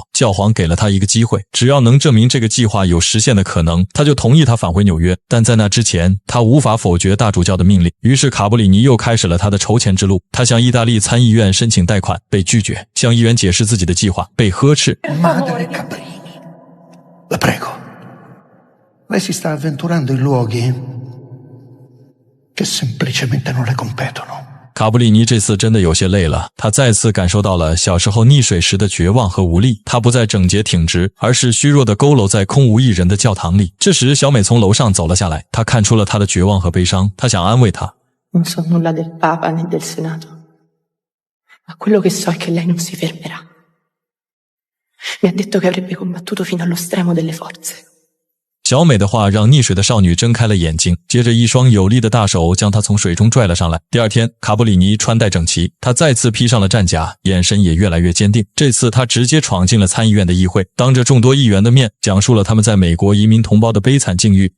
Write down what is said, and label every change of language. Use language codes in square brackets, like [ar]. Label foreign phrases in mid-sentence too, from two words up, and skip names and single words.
[zh] 教皇给了他一个机会，只要能证明这个计划有实现的可能，他就同意他返回纽约。但在那之前，他无法否决大主教的命令。于是卡布里尼又开始了他的筹钱之路。他向意大利参议院申请贷款，被拒绝；向议员解释自己的计划，被呵斥。 [it] Madre Cabrini, la prego. Lei si sta avventurando in luoghi che semplicemente non le competono. [zh] 卡布里尼这次真的有些累了，他再次感受到了小时候溺水时的绝望和无力。他不再整洁挺直，而是虚弱地佝偻在空无一人的教堂里。这时小美从楼上走了下来，她看出了他的绝望和悲伤，她想安慰他。 [it] Non so nulla del Papa né del Senato, ma quello che so è che lei non si fermerà. Mi ha detto che avrebbe combattuto fino allo stremo delle forze. [zh] 小美的话让溺水的少女睁开了眼睛，接着一双有力的大手将她从水中拽了上来。第二天，卡布里尼穿戴整齐，他再次披上了战甲，眼神也越来越坚定。这次他直接闯进了参议院的议会，当着众多议员的面讲述了他们在美国移民同胞的悲惨境遇。